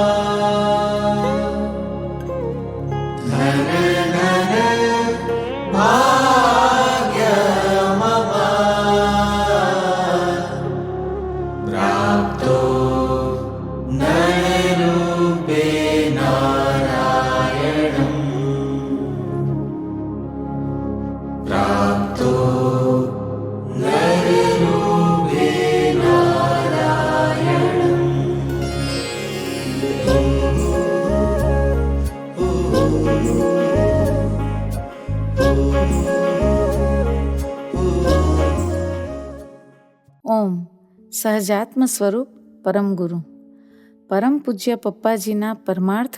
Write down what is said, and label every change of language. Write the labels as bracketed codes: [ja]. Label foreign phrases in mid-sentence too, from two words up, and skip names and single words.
[sa] धन धन भाग्यमवा प्राप्तो नररूपे नारायणम् प्राप्तो नररूपे नारायणम्। [gu] ઓમ સહજાત્મ સ્વરૂપ પરમ ગુરુ પરમ પૂજ્ય પપ્પાજીના પરમાર્થ